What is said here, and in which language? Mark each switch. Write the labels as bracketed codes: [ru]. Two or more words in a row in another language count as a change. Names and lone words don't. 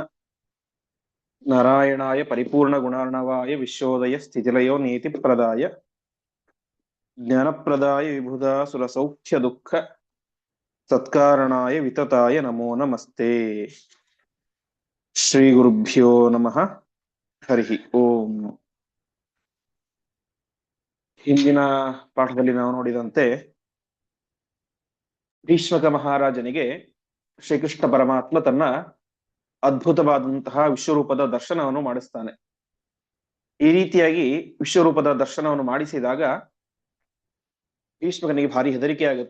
[sa] नारायणाय परिपूर्णगुणार्णवाय विश्वोदय स्थितिलयो नीतिप्रदाय ज्ञानप्रदाय विबुधासुरसौख्यदुःख सत्कारणाय वितताय नमो नमस्ते। श्रीगुरुभ्यो नमः। हरि ओಂ। [kn] ಹಿಂದಿನ ಪಾಠದಲ್ಲಿ ನಾವು ನೋಡಿದಂತೆ ಭೀಷ್ಮಕ ಮಹಾರಾಜನಿಗೆ ಶ್ರೀಕೃಷ್ಣ ಪರಮಾತ್ಮ ತನ್ನ ಅದ್ಭುತವಾದಂತಹ ವಿಶ್ವರೂಪದ ದರ್ಶನವನ್ನು ಮಾಡಿಸ್ತಾನೆ. ಈ ರೀತಿಯಾಗಿ ವಿಶ್ವರೂಪದ ದರ್ಶನವನ್ನು ಮಾಡಿಸಿದಾಗ ಭೀಷ್ಮಕನಿಗೆ ಭಾರಿ ಹೆದರಿಕೆ ಆಗುತ್ತೆ.